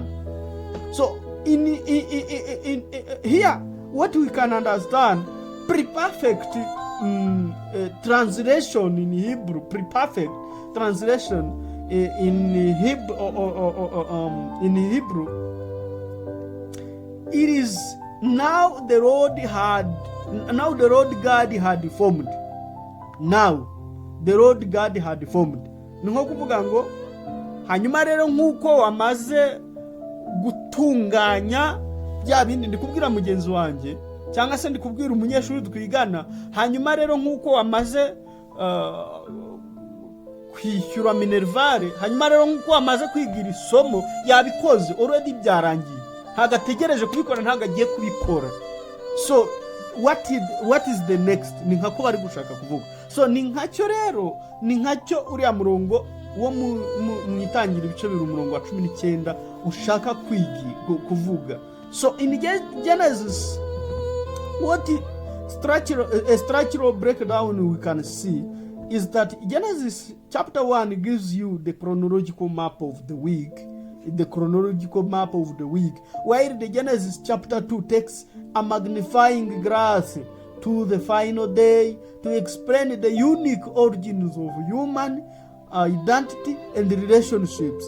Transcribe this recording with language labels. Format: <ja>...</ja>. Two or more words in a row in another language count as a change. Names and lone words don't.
<en>So in here, what we can understand, preperfect translation in Hebrew, preperfect translation in Hebrew, it is now the Lord God had formed. Now the Lord God had formed.</en> <rw>Ni nko kuvuga ngo hanyuma rero nkuko wamaze gutunganya bya bindi ndikubwira mugenzi wanjye cyangwa se ndikubwira umunyeshuri twigana, hanyuma rero nkuko wamaze kwishyura minervare, hanyuma rero nkuko wamaze kwigira isomo yabikoze already byarangiye, hagategereje kubikora, ntago agiye kubikora.</rw> <en>So what is the next?</en> <rw>Ni nkako bari gushaka kuvuga. So ni nkacyo rero, ni nkacyo uriya murongo wo mu itangira ibice biri umurongo wa 19 ushaka kuvuga.</rw> <en>So in Genesis, what a structural breakdown we can see is that Genesis chapter 1 gives you the chronological map of the week, while the Genesis chapter 2 takes a magnifying glass to the final day to explain the unique origins of human identity and relationships.</en>